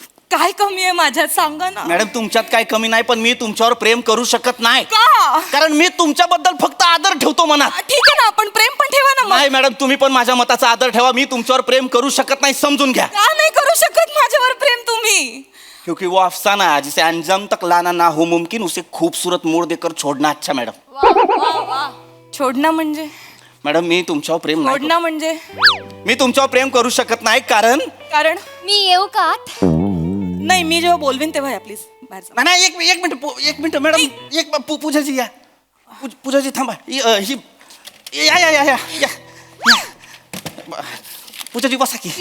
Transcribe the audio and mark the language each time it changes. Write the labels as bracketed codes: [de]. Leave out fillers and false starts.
[mr] काय कमी आहे माझ्यात सांगा ना. मॅडम, तुमच्यात काय कमी नाही, पण मी तुमच्यावर प्रेम करू शकत नाही. का? कारण मी तुमच्याबद्दल फक्त आदर ठेवतो मनात. ठीक आहे ना, आपण प्रेम पण ठेवा ना. नाही मॅडम, तुम्ही पण माझ्या मताचा आदर ठेवा. मी तुमच्यावर प्रेम करू शकत नाही, समजून घ्या. का नाही करू शकत माझ्यावर प्रेम तुम्ही? [hi] क्योंकि वो अफसाना है जिसे अंजाम तक लाना ना हो मुमकिन, उसे खूबसूरत मोड़ देकर छोड़ना अच्छा. [mr] मॅडम, छोडणं म्हणजे? मॅडम, मी तुमच्यावर प्रेम नाही छोडणं म्हणजे? मी तुमच्यावर प्रेम करू शकत नाही, कारण मी येऊ का? नाही, मी जेव्हा बोलवीन तेव्हा या प्लीज बाहेर. नाही, एक मिनिट मॅडम, पूजाजी या. पूजाजी थांबा. या पूजाजी बसा की.